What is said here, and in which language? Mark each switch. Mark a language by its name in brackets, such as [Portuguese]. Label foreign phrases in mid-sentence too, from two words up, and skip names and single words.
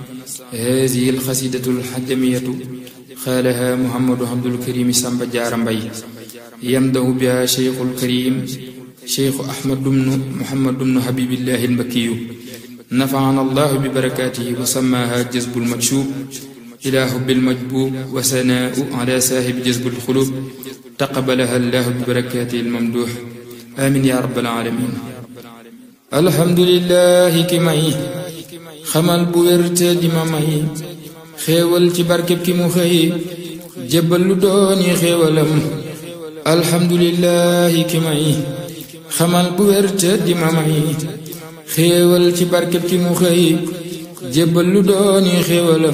[Arabic] هذه القصيدة الحجمية قالها محمد عبد الكريم سامبا جار مباي يمدح بها شيخ الكريم شيخ أحمد بن محمد بن حبيب الله المكي نفعنا الله ببركاته وسماها جذب المكشوب إلى حب المجبوب وثناء على صاحب جذب القلوب تقبلها الله ببركاته الممدوح آمين يا رب العالمين. الحمد لله [Wolof] ki may xamal bu wér te di ma may xéewal ci barkeb ki mu xëy jébbal lu dooni xéewalam. alhamdulillahi ki may xamal bu wér te di ma may xéewal ci barkeb ki mu xëy jébbal lu dooni xéewalam.